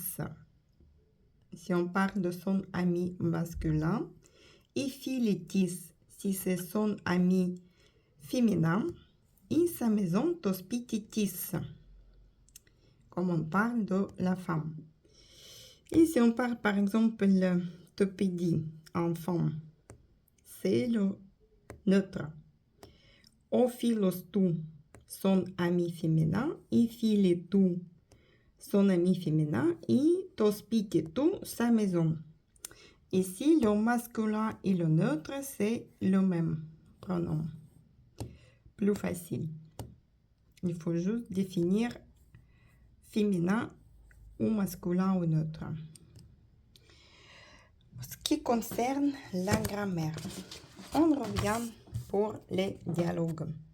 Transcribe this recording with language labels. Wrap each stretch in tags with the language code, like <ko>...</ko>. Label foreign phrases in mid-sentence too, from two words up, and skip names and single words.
<fr>Si on parle de son ami masculin.</fr> <el>Η φίλη της,</el> <fr>si c'est son ami féminin. Et sa maison,</fr> <el>το σπίτι της.</el> <fr>Comme on parle de la femme. Et si on parle par exemple</fr> <el>το παιδί,</el> <fr>enfant, c'est le neutre.</fr> <el>Ο φίλος του,</el> <fr>son ami féminin,</fr> <el>η φίλη του,</el> <fr>son ami féminin, et</fr> <el>το σπίτι του,</el> <fr>sa maison. Ici, le masculin et le neutre, c'est le même pronoms. Plus facile. Il faut juste définir féminin ou masculin ou neutre. Ce qui concerne la grammaire, on revient pour les dialogues.</fr>